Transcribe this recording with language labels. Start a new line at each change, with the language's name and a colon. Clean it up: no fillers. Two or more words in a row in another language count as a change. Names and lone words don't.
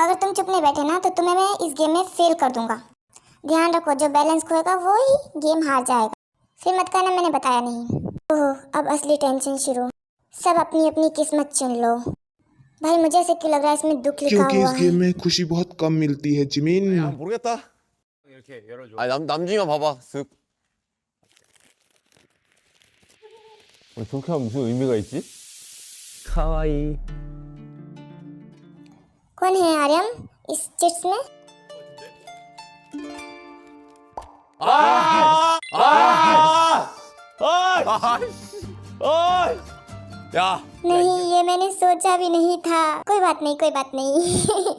Hindi: अगर तुम चुप नहीं बैठे ना तो तुम्हें मैं इस गेम में फेल कर दूंगा। ध्यान रखो, जो बैलेंस खोएगा वो ही गेम हार जाएगा। फिर मत कहना मैंने बताया नहीं। ओह, अब असली टेंशन शुरू। सब अपनी अपनी किस्मत चुन लो। भाई मुझे ऐसे क्यों लग रहा है इसमें दुख लिखा क्योंकि हुआ इस है। गेम में खुशी बहुत कम मिलती है जिमिन।
Korean: 모르겠다. 이렇게 열어줘. 남중이만 봐봐. 쓱. 그렇게 하면 무슨 의미가 있지? 카와이.
Hindi: कौन है आर्यन इस चिट्स में?
Korean: 야.
Hindi: नहीं, ये मैंने सोचा भी नहीं था। कोई बात नहीं, कोई बात नहीं।